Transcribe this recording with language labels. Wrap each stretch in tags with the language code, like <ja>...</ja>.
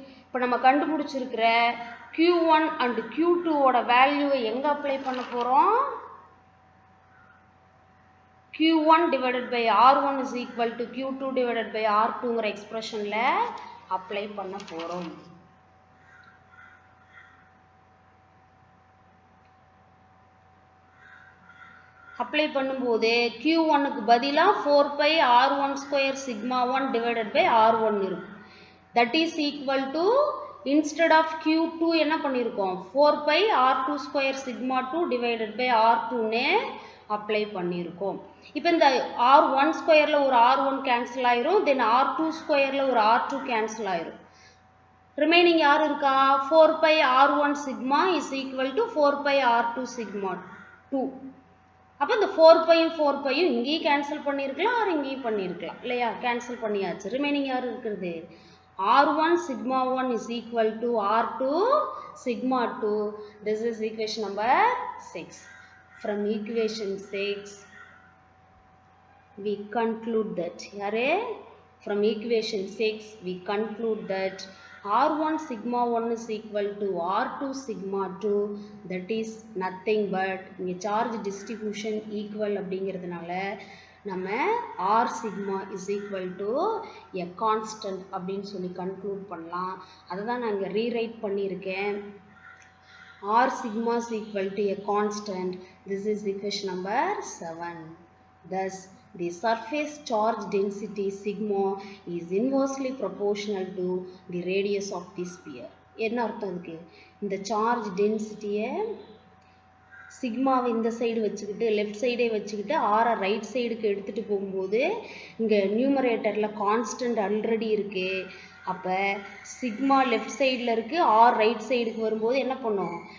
<ta>இப்போ நம்ம கண்டுபிடிச்சிருக்கிற Q1 and Q2 ஓட வேல்யூவை எங்கே அப்ளை பண்ண போகிறோம், Q1 divided by R1 is equal to Q2 divided by R2ங்கிற எக்ஸ்பிரஷனில் apply பண்ண போகிறோம். அப்ளை பண்ணும்போது Q1க்கு பதிலாக 4πr1² sigma 1 divided by R1 இருக்கும்.</ta> <en>That is equal to instead of Q2</en> <ta>என்ன பண்ணியிருக்கோம்</ta> <en>4πr2² sigma 2 divided by R2ன்னு</en> <ta>apply பண்ணியிருக்கோம். இப்போ இந்த R1² ஒரு R1 கேன்சல் ஆயிரும், தென் R2² ஒரு R2 கேன்சல் ஆயிரும். ரிமைனிங் யார் இருக்கா, 4πr1 sigma is equal to 4πr2 sigma 2. அப்போ இந்த 4πயும் 4πயும் இங்கேயும் கேன்சல் பண்ணியிருக்கலாம், ஆர் இங்கேயும் பண்ணியிருக்கலாம் இல்லையா, கேன்சல் பண்ணியாச்சு. ரிமைனிங் யார் இருக்கிறது, R1 sigma 1 is equal to R2 sigma 2.</ta> <en>This is equation number 6. From equation 6 we conclude that</en> <ta>யாரே</ta> <en>From equation 6 we conclude that R1 sigma 1 is equal to R2 sigma 2, that is nothing but</en> <ta>இங்கே charge distribution equal அப்படிங்கிறதுனால நம்ம R sigma is equal to a constant அப்படின்னு சொல்லி</ta> <en>conclude</en> <ta>பண்ணலாம். அதை தான் நான் இங்கே rewrite பண்ணியிருக்கேன்.</ta> <en>R sigma is equal to a constant. This is equation number 7. Thus, the surface charge density sigma is inversely proportional to the radius of the sphere.</en> <ta>என்ன அர்த்தம் இதுக்கு? இந்த charge density-யை சிக்மாவை இந்த சைடு வச்சுக்கிட்டு லெஃப்ட் சைடே வச்சுக்கிட்டு ஆரை ரைட் சைடுக்கு எடுத்துகிட்டு போகும்போது இங்கே நியூமரேட்டரில் கான்ஸ்டன்ட் ஆல்ரெடி இருக்குது. அப்போ சிக்மா லெஃப்ட் சைடில் இருக்குது, ஆர் ரைட் சைடுக்கு வரும்போது என்ன பண்ணும்?</ta>